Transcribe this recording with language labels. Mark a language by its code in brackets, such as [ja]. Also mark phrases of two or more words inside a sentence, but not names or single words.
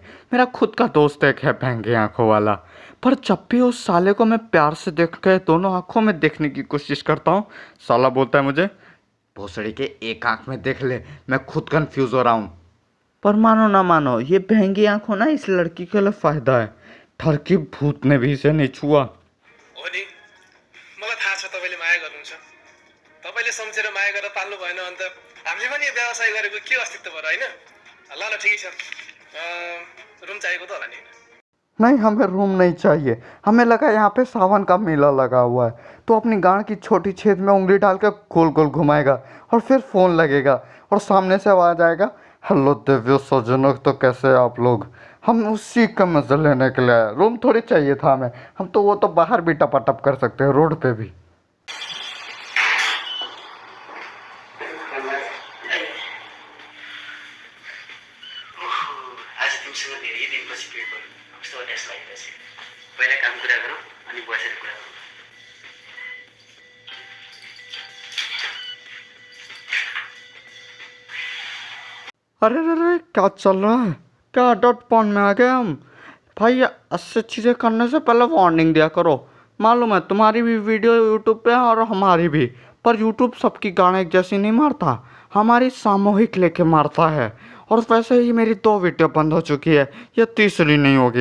[hi] मेरा खुद का दोस्त एक है भैंगी आंखों वाला। पर जब भी उस साले को मैं प्यार से देख के दोनों आंखों में देखने की कोशिश करता हूँ, साला बोलता है मुझे, भोसड़ी के एक आंख में देख ले, मैं खुद कंफ्यूज हो रहा हूँ। पर मानो ना मानो, ये भैंगी आंखों ना इस लड़की के लिए फायदा है। ठरकी भूत ने भी इसे नहीं छुआ। [ne] हो नि, मलाई थाहा छ तपाईँले माया गर्नुहुन्छ। तपाईँले सम्झेर माया गरेर पाल्नु भएन भने त हामीले पनि यो व्यवसाय गरेको के अस्तित्व भयो, होइन? ल ल ठिकै छ, रुम चाहिएको त होला नि? [hi] नहीं, हमें रूम नहीं चाहिए। हमें लगा यहाँ पे सावन का मेला लगा हुआ है, तो अपनी गांड की छोटी छेद में उंगली डाल कर गोल गोल घुमाएगा और फिर फ़ोन लगेगा और सामने से आवाज़ आएगा, हेलो दिव्य सज्जनों, तो कैसे आप लोग? हम उसी का मजा लेने के लिए आए। रूम थोड़ी चाहिए था हमें, हम तो वो तो बाहर भी टपाटप कर सकते हैं, रोड पे भी। [ne] आज तिमीसँग धेरै दिनपछि भेट भयो, कस्तो अड्यास लागिरहेछ। पहिला काम कुरा गरौँ अनि बसेर कुरा गरौँ। [hi] अरे अरे, क्या चल रहा है? क्या डॉट पॉन में आ गए हम? भाई, ऐसे चीज़ें करने से पहले वार्निंग दिया करो। मालूम है तुम्हारी भी वीडियो यूट्यूब पे है और हमारी भी, पर यूट्यूब सबकी गाने एक जैसी नहीं मारता, हमारी सामूहिक लेके मारता है। और वैसे ही मेरी 2 वीडियो बंद हो चुकी है, ये तीसरी नहीं होगी।